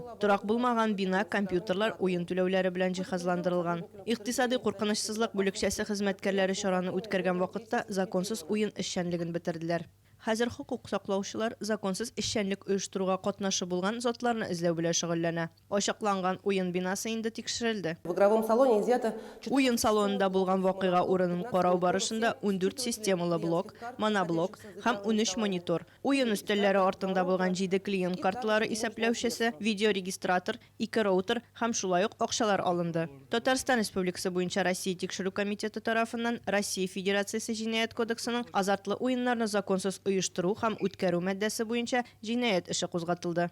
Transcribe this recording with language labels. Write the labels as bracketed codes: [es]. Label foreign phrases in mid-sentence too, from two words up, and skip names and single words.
[tt] Торак булмаган бина компьютерлар уен түләүләре белән җиһазландырылган. Икътисади куркынычсызлык бүлекчәсе хезмәткәрләре чараны үткәргән вакытта законсыз уен эшчәнлеген бетерделәр. Хәзер хукук саклаучылар законсыз эшчәнлек оештыруга катнашы булган затларны эзләү белән шөгыльләнә. Ачыкланган уен бинасы инде тикшерелде. [ru] В игровом салоне изъято... [tt] Уен салонында булган вакыйга урынын карау барышында 14 системалы блок, моноблок һәм 13 монитор, уен өстәлләре артында булган 7 клиент карталары исәпләүчесе, видеорегистратор, 2 роутер һәм шулай ук акчалар алынды. Татарстан Республикасы буенча Россия тикшерү комитеты тарафыннан Россия Федерациясе җинаять кодексының азартлы уеннарны законсыз оештыру һәм үткәрү маддәсе буенча җинаять эше кузгатылды.